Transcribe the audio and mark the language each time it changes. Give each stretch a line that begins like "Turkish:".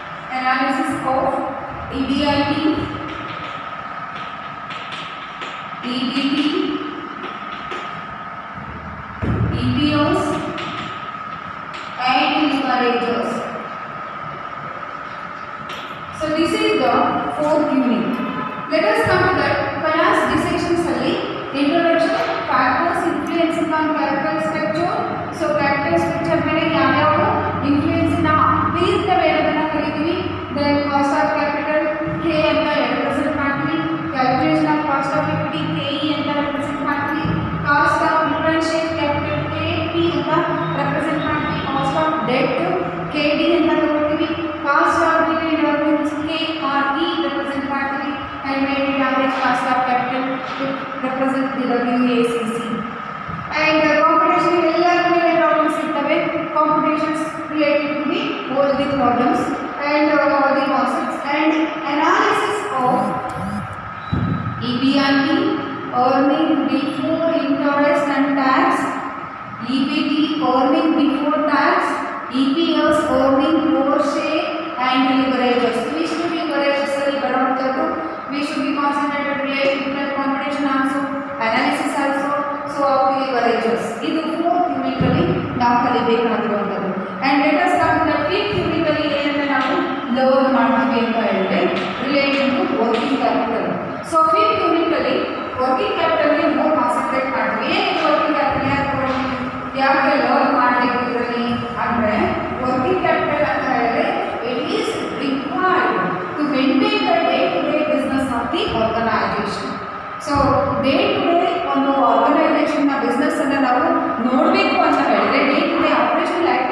English: analysis of EBIT, EBT, EBOs and leverages. So this is the fourth unit. Let us come to that finance dissections only. Introduction, factors influencing on capital structure.
Kannada: So capital structure ಮೇಲೆ ಯಾವ influence ನ ಬೀರ್ತವೆ ಅನ್ನೋದನ್ನ ಕಲಿತೀವಿ.
English: Then cost of capital K ಅಂತ represent ಮಾಡ್ತೀವಿ. Calculation of cost of equity KE ಅಂತ represent ಮಾಡ್ತೀವಿ. Cost of preference share capital KP ಅಂತ represent ಮಾಡ್ತೀವಿ. Cost of debt KD
Kannada: ಅಂತ ತಗೊಳ್ತೀವಿ.
English: Cost of retained earnings KRE represent ಮಾಡ್ತೀವಿ. And weighted average cost of capital represent the WACC. And computation ಎಲ್ಲ related problems ಇರ್ತವೆ. Computations related to the all the problems and all the concepts and analysis of EBIT, earning before interest and tax, EBT, earning before tax, EPS, earning per share and leverages. We should be leverages we should be concentrated related to the computation also, analysis also. So of the leverages.
Kannada: ಇದು fourth unit ಅಲ್ಲಿ ನಾವು ಕಲಿಬೇಕಾಗಿರುವಂತದ್ದು.
English: And let us come to the fifth unit
Kannada: ಅಲ್ಲಿ ಏನಂತ ನಾವು learn ಮಾಡ್ತೀವಿ ಅಂತ ಹೇಳಿದ್ರೆ
English: related to working capital. So fifth unit ಅಲ್ಲಿ working capital ಗೆ more concentrate ಮಾಡ್ತೀವಿ.
Kannada: ಏನು working capital ಯಾಕೆ ಲರ್ನ್ ಮಾಡಬೇಕು ಇದರಲ್ಲಿ ಅಂದ್ರೆ working capital ಅಂತ ಹೇಳಿದ್ರೆ
English: it is required to maintain the day-to-day business of the organization.
Kannada: So day-to-day ಒಂದು ಆರ್ಗನೈಸೇಷನ್ನ ಬಿಸ್ನೆಸ್ ಅನ್ನು ನಾವು ನೋಡಬೇಕು ಅಂತ ಹೇಳಿದ್ರೆ day-to-day ಆಪರೇಷನಲ್